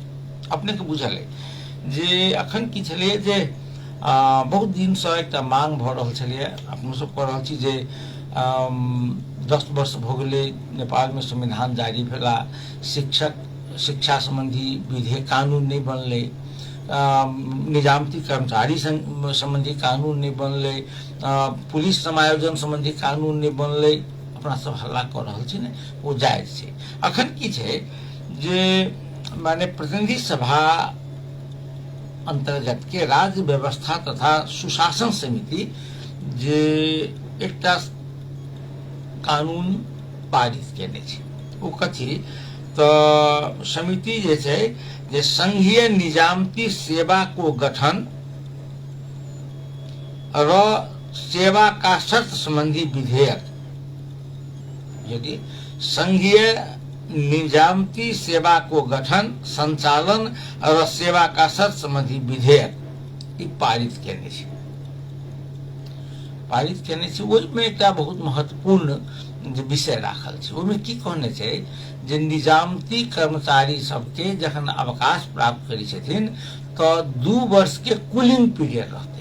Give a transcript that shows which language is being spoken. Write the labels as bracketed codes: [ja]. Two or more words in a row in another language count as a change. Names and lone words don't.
[mai] अपने के बुझल है जे अखन की छलै जे बहुत दिन से एकटा मांग भऽ रहल छलै, अपनो सब कह रहल छी जे 10 वर्ष भऽ गेलै नेपाल में संविधान जारी भेला, शिक्षा संबंधी विधेयक कानून नहीं बनलै, निजामती कर्मचारी संबंधी कानून नहीं बनलै, पुलिस समायोजन संबंधी कानून नहीं बनलै। अपना सब हल्ला कऽ रहल छी ने, ओ जायज छै। अखन की छै जे माने प्रतिनिधि सभा अंतर्गत के राज्य व्यवस्था तथा सुशासन समिति जे एकटा कानून पारित केने छै, ओ कथी तऽ समिति जे छै जे संघीय निजामती सेवा को गठन र सेवा का शर्त संबंधी विधेयक, यदि संघीय निजामती सेवा को गठन, संचालन और सेवा का शर्त संबंधी विधेयक ई पारित केने छै। ओहिमे एकटा बहुत महत्वपूर्ण जे विषय राखल छै, ओहिमे की कहने छै जे निजामती कर्मचारी सबके जखन अवकाश प्राप्त करै छथिन तऽ 2 वर्ष के [en] cooling period [mai] रहतै।